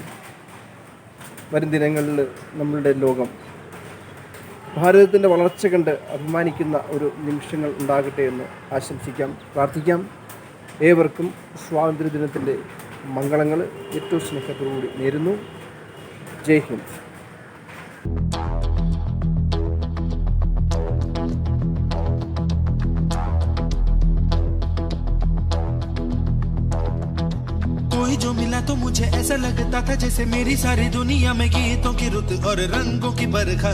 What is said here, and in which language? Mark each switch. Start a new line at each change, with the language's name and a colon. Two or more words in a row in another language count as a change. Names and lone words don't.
Malayalam: വരും ദിനങ്ങളിൽ നമ്മളുടെ ലോകം ഭാരതത്തിൻ്റെ വളർച്ച കണ്ട് അഭിമാനിക്കുന്ന ഒരു നിമിഷങ്ങൾ ഉണ്ടാകട്ടെ എന്ന് ആശംസിക്കാം, പ്രാർത്ഥിക്കാം. ഏവർക്കും സ്വാതന്ത്ര്യദിനത്തിൻ്റെ മംഗളങ്ങൾ ഏറ്റവും സ്നേഹത്തോടുകൂടി നേരുന്നു.
Hindi: जय हिंद। कोई जो मिला तो मुझे ऐसा लगता था जैसे मेरी सारी दुनिया में गीतों की रुत और रंगों की बरखा